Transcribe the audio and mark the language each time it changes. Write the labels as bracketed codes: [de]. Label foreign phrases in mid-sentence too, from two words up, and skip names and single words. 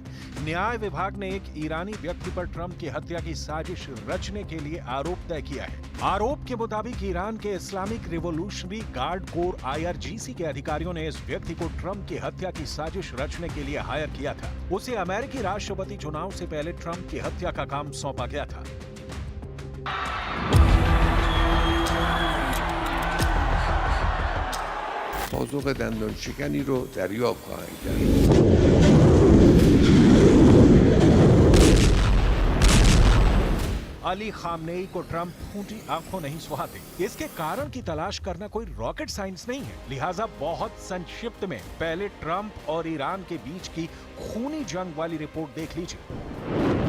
[hi] न्याय विभाग ने एक ईरानी व्यक्ति पर ट्रंप की हत्या की साजिश रचने के लिए आरोप तय किया है। आरोप के मुताबिक ईरान के इस्लामिक रिवॉल्यूशनरी गार्ड कोर IRGC के अधिकारियों ने इस व्यक्ति को ट्रंप की हत्या की साजिश रचने के लिए हायर किया था। उसे अमेरिकी राष्ट्रपति चुनाव से पहले ट्रंप की हत्या का काम सौंपा गया था। [fa] پاسخ دندان شکنی رو دریافت خواهند کرد. [hi] अली खामनेई को ट्रंप फूटी आंखों नहीं सुहाते। इसके कारण की तलाश करना कोई [en] rocket science [hi] नहीं है, लिहाजा बहुत संक्षिप्त में पहले ट्रंप और ईरान के बीच की खूनी जंग वाली रिपोर्ट देख लीजिए।